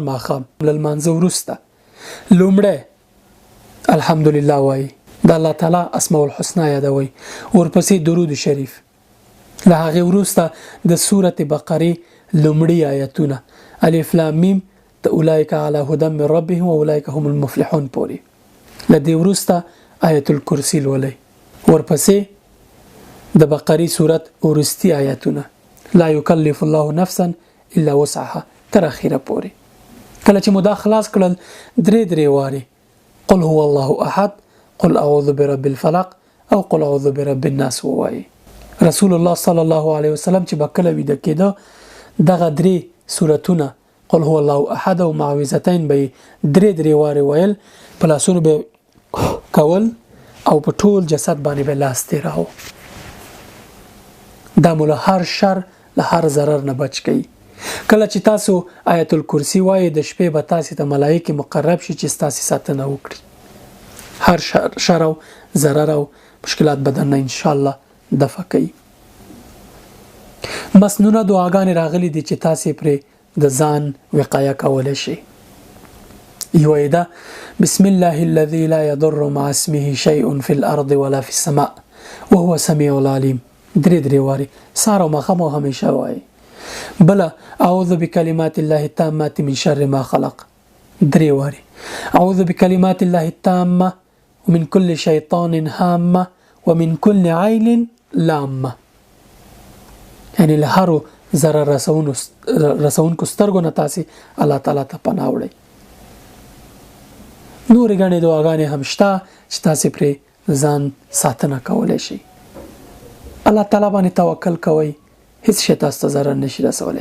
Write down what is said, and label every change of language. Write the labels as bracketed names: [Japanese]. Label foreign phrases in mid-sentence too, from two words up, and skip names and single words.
[Pashto] ماښام له لمانځه وروسته لومړی الحمدلله وایي، د الله تعالی [Arabic] اسماء الحسنا [Pashto] یادوي، ورپسې درود شریف، له هغې وروسته د سورة بقرې لومړي آیتونه [Arabic] الف لام میم [Pashto] د [Arabic] اولئک علی هدی من ربهم واولئک هم المفلحون [Pashto] پورې، له دې وروسته آیت الکرسی لولئ، ورپسې د بقرې سورت ورستی آیتونه [Arabic] لا یکلف الله نفسا الا وسعها [Pashto] تر اخره پورې. کله چې مو دا خلاص کړل درې وارې [Arabic] قل هو الله احد، قل اعوذ برب الفلق [Pashto] او [Arabic] قل اعوذ برب الناس [Pashto] ووایي. [Arabic] رسول الله صلی الله علیه وسلم [Pashto] چې بکله ویده کېده دغه درې سورتونه [Arabic] قل هو الله احد [Pashto] او معوذتین به درې وارې ویل، په لاسونو به کول او په ټول جسد باندې به لاس تیراو. دا مو له هر شر له هر ضرر نه بچ کوي. کله چې تاسو آیت الکرسی وایي د شپې به تاسو ته ملائکه مقرب شي چې تاسو ساتنه وکړي، هر شر او ضرر او مشکلات بدن [Arabic] ان شاء الله [Pashto] دفع کوي. مسنونه دعاګانې راغلي دي چې تاسو پرې د ځان وقایه کولای شئ. یو ایدا [Arabic] بسم الله الذي لا يضر مع اسمه شيء في الارض ولا في السماء وهو السميع العليم، [Pashto] درې واري ساره مخمو همیشه وایي. [Arabic] بل اعوذ بكلمات الله التامات من شر ما خلق، [Pashto] درې واري [Arabic] اعوذ بكلمات الله التامه ومن كل شيطان هامه ومن كل عين لامه، [Pashto] یعنی له هر ضرر رسونکو سترګو نه تاسو الله تعالی ته پناه وړئ. نور غنې دعاګانې هم شته چې تاسو پرې ځان ساتنه کولای شئ. الله تعالی باندې توکل کوئ، هیڅ شی تاسو ته ضرر نشي رسولی.